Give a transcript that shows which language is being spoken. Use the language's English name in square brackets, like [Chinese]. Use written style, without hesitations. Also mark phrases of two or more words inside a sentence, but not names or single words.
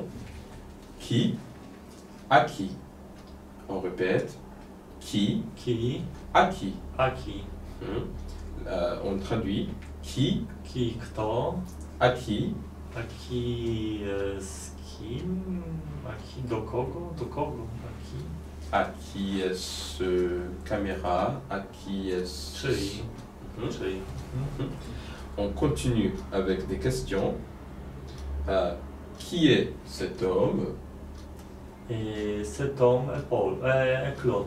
[French] Qui? À qui? On répète. Qui? Qui? À qui? À qui? On traduit. Qui? Qui? Kto? À qui? À qui? [Polish] Z kim? [French] À qui? [Polish] Do kogo? Do kogo? [French] À qui? À qui est-ce caméra? À qui est-ce... Czyli. On continue avec des questions. Qui est cet homme? Et cet homme est Claude.